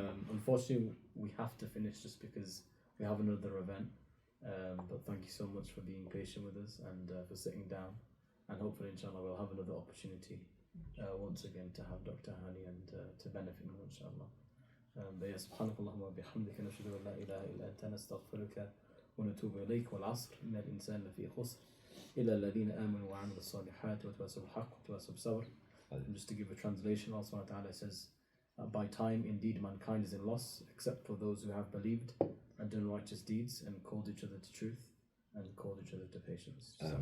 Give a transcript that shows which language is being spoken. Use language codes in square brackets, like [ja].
[en] Unfortunately, we have to finish just because we have another event. But thank you so much for being patient with us and for sitting down. And hopefully, inshallah, we'll have another opportunity once again to have Dr. Hani and to benefit more, inshallah. [ar] سبحانك اللهم وبحمدك نشهد أن لا إله إلا أنت نستغفرك ونتوب إليك والعصر إن الإنسان لفي خسر إلا الذين آمنوا وعملوا الصالحات وتواصوا بالحق وتواصوا بالصبر. [en] And just to give a translation, Allah subhanahu wa ta'ala says, by time indeed mankind is in loss except for those who have believed and done righteous deeds and called each other to truth and called each other to patience.